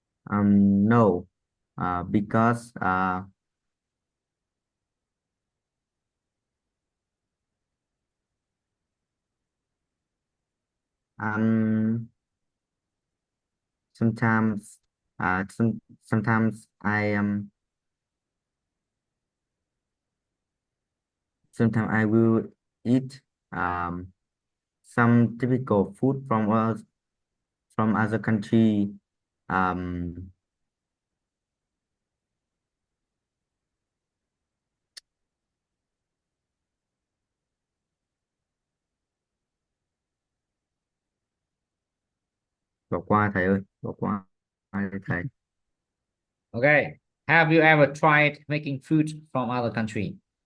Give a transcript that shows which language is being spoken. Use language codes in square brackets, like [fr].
[en] No, because um sometimes sometimes I will eat some typical food from us from other country. [vi] um Bỏ qua thầy ơi, bỏ qua thầy. [en] Okay. Have you ever tried making food from other country?